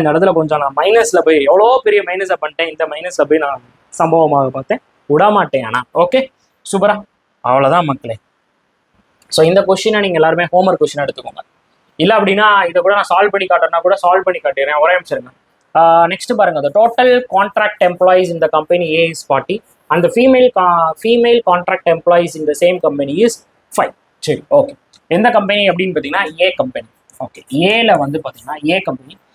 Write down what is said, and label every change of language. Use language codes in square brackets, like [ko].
[ta] இந்த இடத்துல கொஞ்சம் நான் மைனஸில் போய் எவ்வளோ பெரிய மைனஸை பண்ணிட்டேன். இந்த மைனஸில் போய் நான் சம்பவமாக பார்த்தேன், விடமாட்டேன். ஆனால் ஓகே, சூப்பரா. அவ்வளோதான் மக்களே. ஸோ இந்த கொஸ்டினை நீங்கள் எல்லாருமே ஹோம்ஒர்க் கொஸ்டின் எடுத்துக்கோங்க. இல்லை அப்படின்னா இதை கூட நான் சால்வ் பண்ணி காட்டுறேன்னா கூட சால்வ் பண்ணி காட்டிடுறேன். ஒரே நிமிஷம் இருங்க. நெக்ஸ்ட் பாருங்க. [en] the total contract employees in the company A is 40 and the female contract employees in the same company is 5. [ta] சரி, ஓகே. எந்த கம்பெனி அப்படின்னு பார்த்தீங்கன்னா ஏ கம்பெனி. ஓகே, ஏல வந்து பார்த்தீங்கன்னா ஏ கம்பெனி.